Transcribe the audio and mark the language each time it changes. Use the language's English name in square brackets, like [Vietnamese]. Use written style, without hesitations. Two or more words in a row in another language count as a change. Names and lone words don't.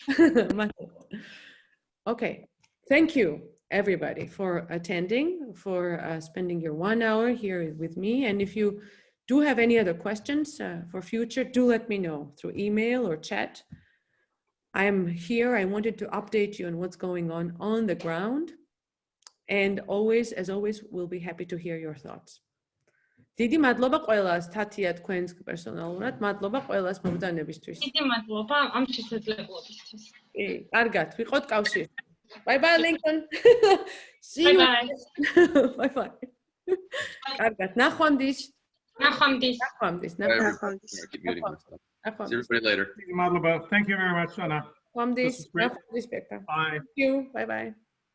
[English] Okay, thank you everybody for attending, for spending your 1 hour here with me. And if you do have any other questions for future, do let me know through email or chat. I am here. I wanted to update you on what's going on the ground. And always, as always, we'll be happy to hear your thoughts. [Georgian] დიდი მადლობა ყველას, თათია თქვენს პერსონალურად, მადლობა ყველას მომდანებისთვის. დიდი მადლობა ამ შესაძლებლობისთვის. კი, კარგად, ვიყოთ კავშირში. [English] Bye bye, Lincoln. See you. Bye bye. [Georgian] კარგად, ნახვამდის. [English] Keep muting myself. See everybody later. Madlaba, thank you very much, Anna. [Georgian] Nαხვამდის, Bye. [English] Bye. Thank you. Bye bye.